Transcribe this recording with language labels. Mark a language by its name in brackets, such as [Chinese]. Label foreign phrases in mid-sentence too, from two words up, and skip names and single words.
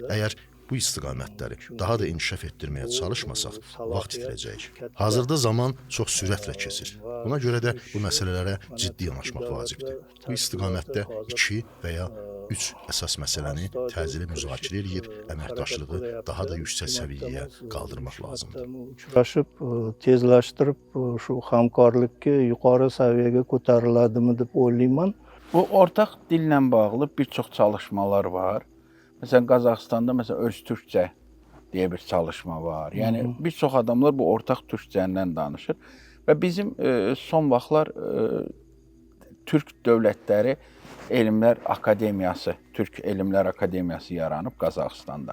[Azerbaijani] Əgər bu istiqamətləri daha da inkişaf etdirməyə çalışmasaq, vaxt itirəcəyik. Hazırda zaman çox sürətlə keçir. Buna görə də bu məsələlərə ciddi yanaşmaq vacibdir. Bu istiqamətdə 2 və ya 3 əsas məsələni təcili müzakirə edib əməkdaşlığı daha da yüksək səviyyəyə qaldırmaq lazımdır. [Uzbek] Uchrashib, tezlashtirib shu hamkorlikni yuqori saviyaga ko'tariladimi deb o'ylayman. [Azerbaijani] Bu ortaq dillə bağlı bir çox çalışmalar var. Məsələn, Qazaxıstanda öz türkcə deyə bir çalışma var. Yəni bir çox adamlar bu ortaq türkcədən danışır və bizim son vaxtlar Türk Dövlətləri Elmlər Akademiyası, Türk Elmlər Akademiyası yaranıb Qazaxıstanda.